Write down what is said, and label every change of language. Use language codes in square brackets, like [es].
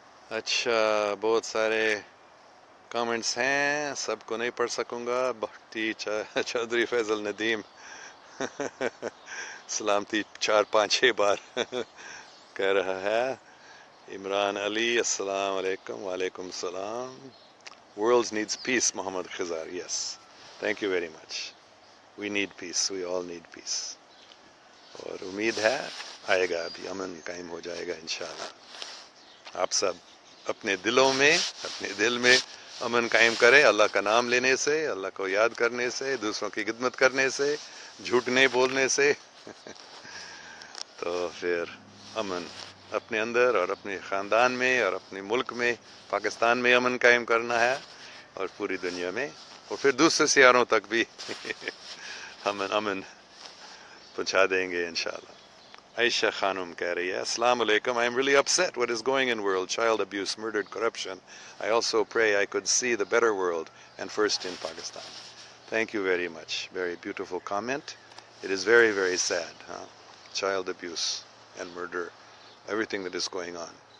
[ur] اچھا, بہت سارے کامنٹس ہیں, سب کو نہیں پڑھ سکوں گا. بھٹی چودھری فیضل ندیم سلامتی 4-5-6 بار کہہ رہا ہے. عمران علی السلام علیکم. وعلیکم السلام. [en] World needs peace, Muhammad Khazar. Yes, thank you very much. We need peace, we all need peace. [ur] اور امید ہے آئے گا, ابھی امن قائم ہو جائے گا انشاءاللہ. آپ سب اپنے دلوں میں, اپنے دل میں امن قائم کریں, اللہ کا نام لینے سے, اللہ کو یاد کرنے سے, دوسروں کی خدمت کرنے سے, جھوٹ نہیں بولنے سے تو پھر امن اپنے اندر اور اپنے خاندان میں اور اپنے ملک میں, پاکستان میں امن قائم کرنا ہے, اور پوری دنیا میں, اور پھر دوسرے سیاروں تک بھی امن پہنچا دیں گے انشاءاللہ. عائشہ خانم کہہ رہی ہے, [en] السلام علیکم. I am really upset what is going in world, child abuse, murdered, corruption. I also pray I could see the better world, and first in Pakistan. Thank you very much. Very beautiful comment. It is very, very sad, child abuse and murder, everything that is going on.